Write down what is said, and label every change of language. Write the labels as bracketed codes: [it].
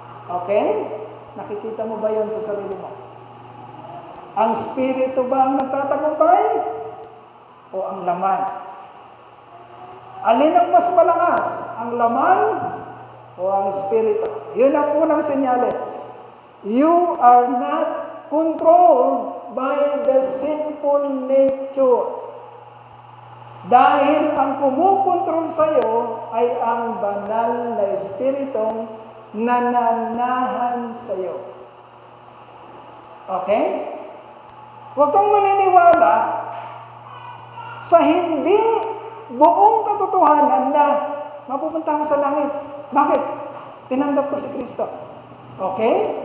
[tl] Okay? Nakikita mo ba yon sa sarili mo? Ang Spirito ba ang nagtatagumpay? O ang laman? Alin ang mas malakas? Ang laman o ang Espiritu? Yun ang unang senyales. [en] You are not controlled by the sinful nature. [tl] Dahil ang kumukontrol sa iyo ay ang banal na Espiritong nananahan sa iyo. Okay? Huwag kang maniniwala sa hindi buong katotohanan na mapupunta ko sa langit. Bakit? Tinanggap ko si Kristo. Okay?